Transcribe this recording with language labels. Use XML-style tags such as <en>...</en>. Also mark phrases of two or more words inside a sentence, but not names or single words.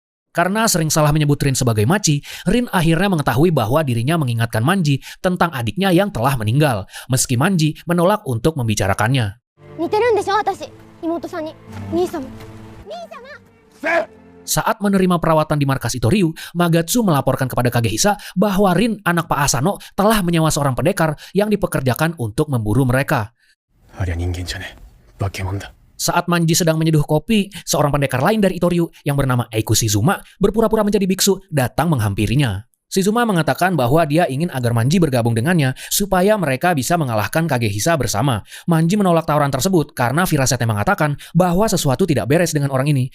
<id>Karena sering salah menyebut Rin sebagai Machi, Rin akhirnya mengetahui bahwa dirinya mengingatkan Manji tentang adiknya yang telah meninggal, meski Manji menolak untuk membicarakannya.</id> <ja>似てるんでしょ私妹さんに兄様</ja> <id>Saat menerima perawatan di markas Itoriu, Magatsu melaporkan kepada Kagehisa bahwa Rin, anak Pak Asano, telah menyewa seorang pendekar yang dipekerjakan untuk memburu mereka.</id> <ja>ありゃ人間じゃねえ化け物だ</ja> <id>Saat Manji sedang menyeduh kopi, seorang pendekar lain dari Itoriu yang bernama Eiku Shizuma berpura-pura menjadi biksu datang menghampirinya. Shizuma mengatakan bahwa dia ingin agar Manji bergabung dengannya supaya mereka bisa mengalahkan Kagehisa bersama. Manji menolak tawaran tersebut karena firasatnya mengatakan bahwa sesuatu tidak beres dengan orang ini.</id>